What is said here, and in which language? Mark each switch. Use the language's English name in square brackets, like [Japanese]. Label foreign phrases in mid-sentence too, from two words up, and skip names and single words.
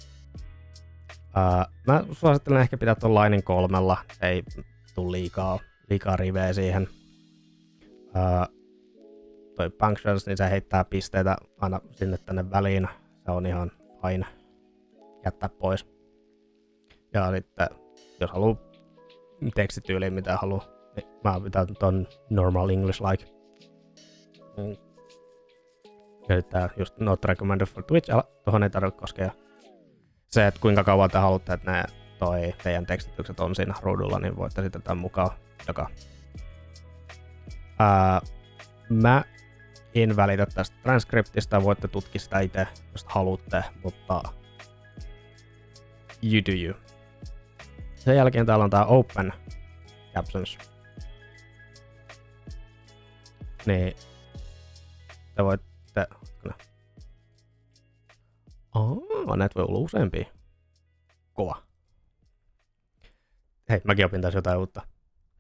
[Finnish] Mä suosittelen ehkä pitää tuon lainin 3, ei tule liikaa riveä siihen. Toi functions, niin se heittää pisteitä aina sinne tänne väliin. Se on ihan fine jättää pois. Ja sitten, jos haluaa tekstityyliin mitä haluaa, niin mä pitää ton [English] normal English like. [Finnish] Ja sitten [English] just not recommended for Twitch, [Finnish] tohon ei tarvitse koskea. Se, että kuinka kauan te haluatte, että teidän tekstitykset on siinä ruudulla, niin voitte sitten tämän mukaan jakaa. Mä en välitä tästä transcriptista, voitte tutkia sitä itse, jos haluatte, mutta [English] you do you. [Finnish] Sen jälkeen täällä on tää [English] open captions. [Finnish] Niin te voitte... näitä voi olla useampia. Kova. Hei, mäkin opin tässä jotain uutta.